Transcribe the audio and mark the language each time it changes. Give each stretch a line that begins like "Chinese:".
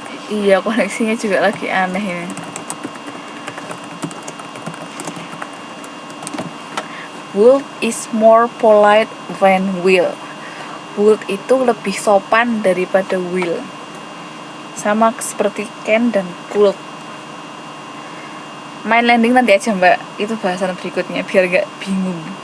Indonesian: Iya, koneksinya juga lagi aneh ini.
English: Would is more polite than will.
Indonesian: Would itu lebih sopan daripada will. Sama seperti can dan could. Main landing nanti aja mbak, itu bahasan berikutnya biar gak bingung.